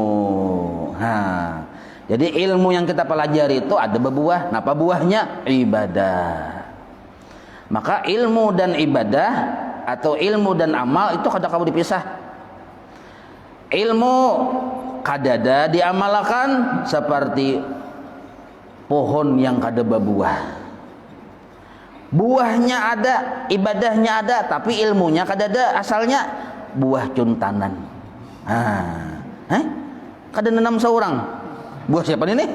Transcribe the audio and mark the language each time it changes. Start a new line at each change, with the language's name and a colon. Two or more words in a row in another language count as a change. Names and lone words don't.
Indonesian: Nah, jadi ilmu yang kita pelajari itu ada berbuah.
Banjar: Napa buahnya? Ibadah. Maka ilmu dan ibadah atau ilmu dan amal itu kada kamu dipisah. Ilmu kadada diamalkan seperti pohon yang kada berbuah. Buahnya ada, ibadahnya ada, tapi ilmunya kadada, asalnya buah cuntanan. Kada nanam seorang. Buah siapa ini?